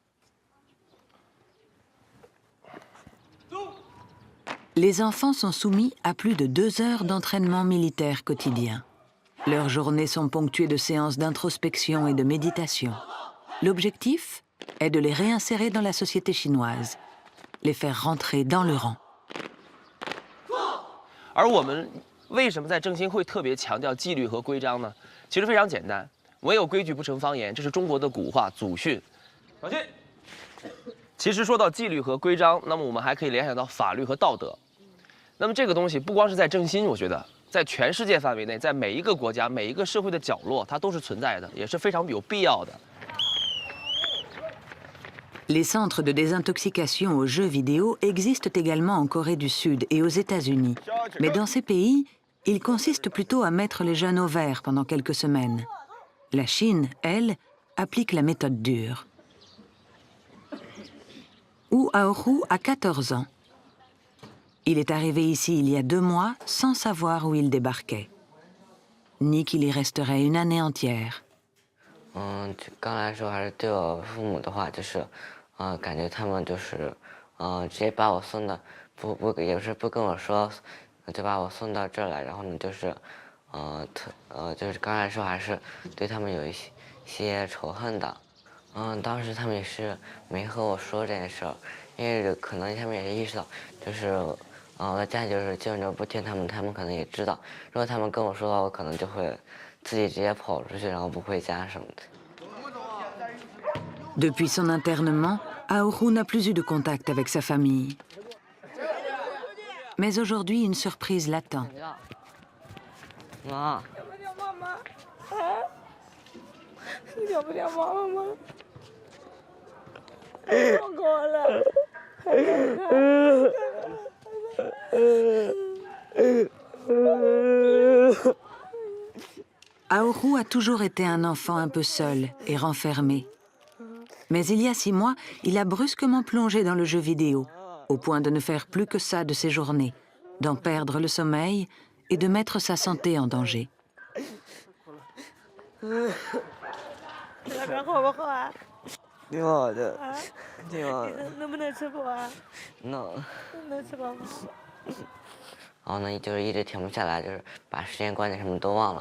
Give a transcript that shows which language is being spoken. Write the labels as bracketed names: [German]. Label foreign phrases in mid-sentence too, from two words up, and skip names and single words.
[French] Les enfants sont soumis à plus de 2 heures d'entraînement militaire quotidien. Leurs journées sont ponctuées de séances d'introspection et de méditation. L'objectif est de les réinsérer dans la société chinoise, les faire rentrer dans le rang. [Chinese] 而我们为什么在正心会特别强调纪律和规章呢？其实非常简单，唯有规矩不成方圆，这是中国的古话祖训。小心。其实说到纪律和规章，那么我们还可以联想到法律和道德。那么这个东西不光是在正心，我觉得在全世界范围内，在每一个国家、每一个社会的角落，它都是存在的，也是非常有必要的。 [French] Les centres de désintoxication aux jeux vidéo existent également en Corée du Sud et aux États-Unis. Mais dans ces pays, ils consistent plutôt à mettre les jeunes au vert pendant quelques semaines. La Chine, elle, applique la méthode dure. Wu Aohu a 14 ans. Il est arrivé ici il y a 2 mois sans savoir où il débarquait, ni qu'il y resterait une année entière. [Chinese] 刚来的时候还是对我父母的话，就是感觉他们就是直接把我送到也是不跟我说，就把我送到这儿来，然后呢就是就是刚来的时候还是对他们有一些仇恨的。当时他们也是没和我说这件事儿，因为可能他们也是意识到，就是我的家里就是基本就不听他们，他们可能也知道，如果他们跟我说的话，我可能就会自己直接跑出去，然后不回家什么的。 [French] Depuis son internement, Aohu n'a plus eu de contact avec sa famille. Mais aujourd'hui, une surprise l'attend. [Chinese] 妈。要不要妈妈？啊？你要不要妈妈吗？好过了。 [French] Aourou a toujours été un enfant un peu seul et renfermé. Mais il y a 6 mois, il a brusquement plongé dans le jeu vidéo, au point de ne faire plus que ça de ses journées, d'en perdre le sommeil et de mettre sa santé en danger. [Chinese] 那边好不好啊？挺好的，啊？挺好的。能不能吃饱啊？能。能吃饱吗？然后呢，就是一直停不下来，就是把时间观念什么都忘了。